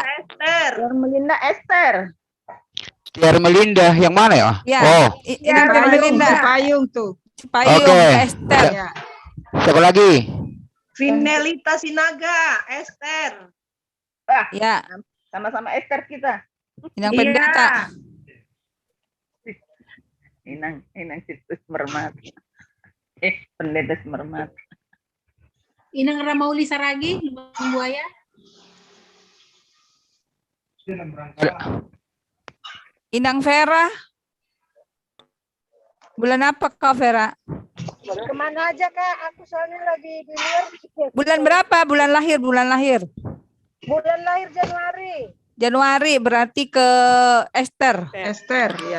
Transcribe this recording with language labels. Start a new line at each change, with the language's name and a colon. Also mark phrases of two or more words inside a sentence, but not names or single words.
Indonesian: Biar Melinda Esther. Tiar Melinda. Yang mana ya? Ya. Oh. Inang Tiar Melinda. Cipayung tuh. Cipayung Oke. Esther. Ya. Siapa lagi? Vinelita Sinaga, Esther. Ya. Sama-sama Esther kita. Inang Pendeta. Inang Situs Mermat. Pendeta Mermat. Inang Ramauli Saragi, Lubang Buaya. Inang Vera. Bulan apa Kak Vera? Kemana aja Kak? Aku soalnya lagi di luar. Bulan berapa? Bulan lahir. Bulan lahir Januari. Januari berarti ke Esther. Esther, ya.